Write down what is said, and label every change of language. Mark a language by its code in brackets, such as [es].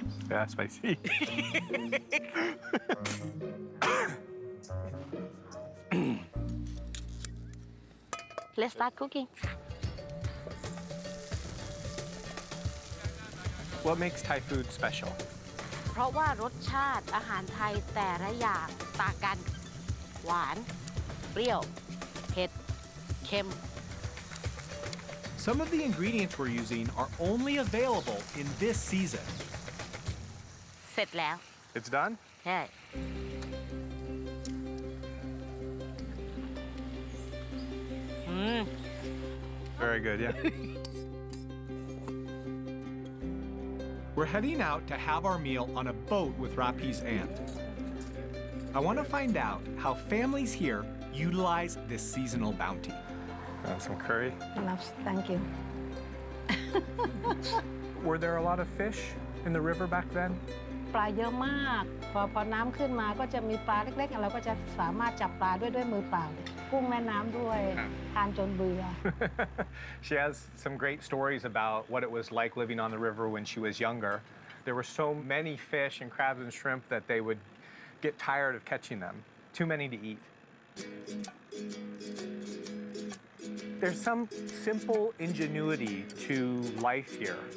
[en] Yeah, spicy. Let's start cooking. What makes Thai food special? [th] เพราะว่ารสชาติอาหารไทยแต่ละอย่างต่างกัน หวาน เปรี้ยว เผ็ด เค็ม [en] Some of the ingredients we're using are only available in this season. [th] เสร็จแล้ว [en] It's done? [th] ใช่ [en] Very good, yeah. We're heading out to have our meal on a boat with Rapi's aunt. I want to find out how families here utilize this seasonal bounty. Some curry. Thank you. Were there a lot of fish in the river back then? [th] ปลาเยอะมากพอน้ำขึ้นมาก็จะมีปลาเล็กๆเราก็จะสามารถจับปลาด้วยมือเปล่ากุ้งแม่น้ำด้วยทานจนเบื่อ [en] She has some great stories about what it was like living on the river when she was younger. There were so many fish and crabs and shrimp that they would get tired of catching them. Too many to eat. There's some simple ingenuity to life here.